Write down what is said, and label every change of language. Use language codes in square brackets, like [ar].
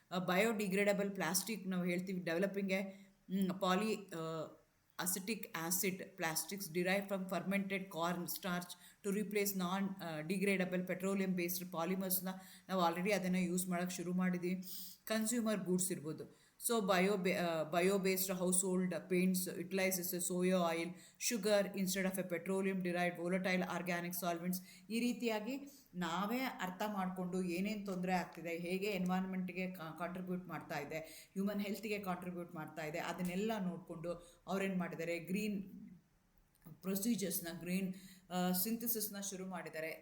[en] biodegradable plastic [kn] ನಾವು ಹೇಳ್ತೀವಿ, [en] developing a poly acetic acid plastics derive from fermented corn starch to replace non degradable petroleum based ಪಾಲಿಮರ್ಸ್ನ [kn] ನಾವು already ಅದನ್ನು use ಮಾಡೋಕ್ಕೆ ಶುರು ಮಾಡಿದ್ದೀವಿ. ಕನ್ಸ್ಯೂಮರ್ ಗೂಡ್ಸ್ ಇರ್ಬೋದು. [en] So bio based household paints utilizes a soya oil, sugar instead of a petroleum derived volatile organic solvents. [kn] ಈ ರೀತಿಯಾಗಿ ನಾವೇ ಅರ್ಥ ಮಾಡಿಕೊಂಡು ಏನೇನು ತೊಂದರೆ ಆಗ್ತಿದೆ, ಹೇಗೆ ಎನ್ವೈರನ್ಮೆಂಟ್ಗೆ ಕಾಂಟ್ರಿಬ್ಯೂಟ್ ಮಾಡ್ತಾ ಇದೆ, ಹ್ಯೂಮನ್ ಹೆಲ್ತ್ಗೆ ಕಾಂಟ್ರಿಬ್ಯೂಟ್ ಮಾಡ್ತಾ ಇದೆ, ಅದನ್ನೆಲ್ಲ ನೋಡಿಕೊಂಡು ಅವ್ರೇನು ಮಾಡಿದ್ದಾರೆ, ಗ್ರೀನ್ ಪ್ರೊಸೀಜರ್ಸ್ನ, ಗ್ರೀನ್ ಸಿಂಥಸಿಸ್ನ ಶುರು ಮಾಡಿದ್ದಾರೆ.